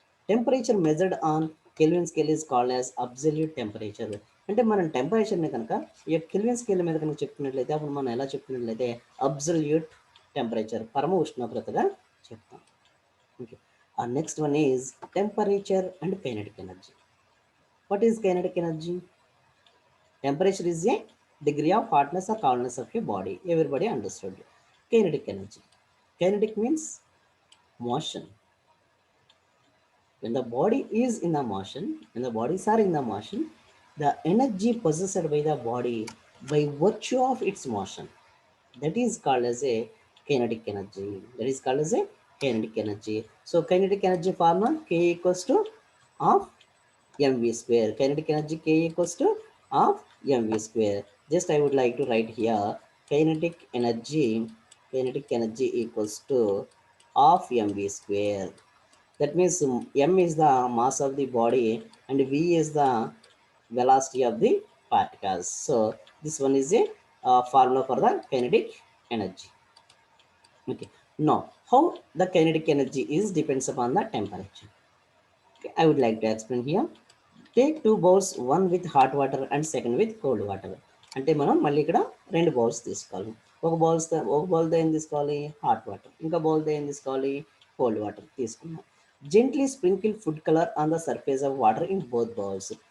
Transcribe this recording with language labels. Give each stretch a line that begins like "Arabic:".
English: Temperature measured on Kelvin scale is called as absolute temperature.
Telugu: అంటే మనం టెంపరేచర్ని కనుక ఈ కెల్విన్ స్కేల్ మీద కనుక చెప్పుకున్నట్లయితే అప్పుడు మనం ఎలా చెప్పుకున్నట్లయితే అబ్సల్యూట్ టెంపరేచర్, పరమ ఉష్ణోగ్రతగా చెప్తాం. Okay.
English: Next one is temperature and kinetic energy. What is kinetic energy? Temperature is a degree of hotness or coldness of a body. Everybody understood. Kinetic energy. Kinetic means motion. When the body is in the motion, when the bodies are in the motion, the energy possessed by the body by virtue of its motion, that is called as a kinetic energy. That is called as a kinetic energy. So kinetic energy formula K equals to of mv square. Kinetic energy K equals to of mv square. Just I would like to write here kinetic energy equals to of mv square. That means m is the mass of the body and v is the velocity of the particles. So this one is a formula for the kinetic energy. Okay. Now how the kinetic energy is depends upon the temperature. Okay, I would like to explain here. Take 2 bowls, one with hot water and second with cold water.
Telugu: అంటే మనం మళ్ళీ ఇక్కడ 2 bowls తీసుకోవాలి. ఒక బౌల్తో ఏం తీసుకోవాలి? Hot water. ఇంకా బౌల్తో ఏం తీసుకోవాలి? కోల్డ్ వాటర్ తీసుకున్నాం.
English: Gently sprinkle food colour on the surface of water in both bowls.